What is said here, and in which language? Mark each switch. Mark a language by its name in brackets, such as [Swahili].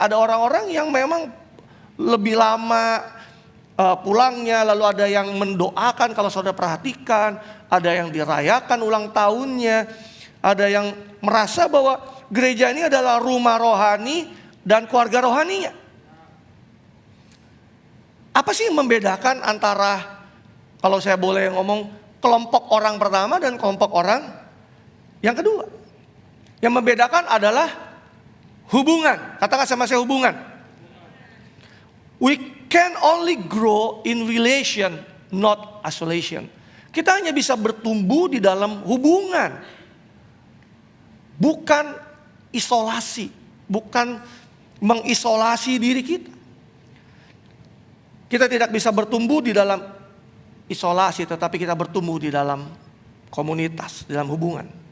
[Indonesian] Ada orang-orang yang memang lebih lama pulangnya, lalu ada yang mendoakan kalau saudara perhatikan, ada yang dirayakan ulang tahunnya, ada yang merasa bahwa gereja ini adalah rumah rohani dan keluarga rohaninya. Apa sih yang membedakan antara, kalau saya boleh ngomong, kelompok orang pertama dan kelompok orang yang kedua? Yang membedakan adalah hubungan. Katakan sama saya, hubungan. [English] We can only grow in relation, not isolation. [Indonesian] Kita hanya bisa bertumbuh di dalam hubungan, bukan isolasi, bukan mengisolasi diri kita. Kita tidak bisa bertumbuh di dalam isolasi, tetapi kita bertumbuh di dalam komunitas, di dalam hubungan.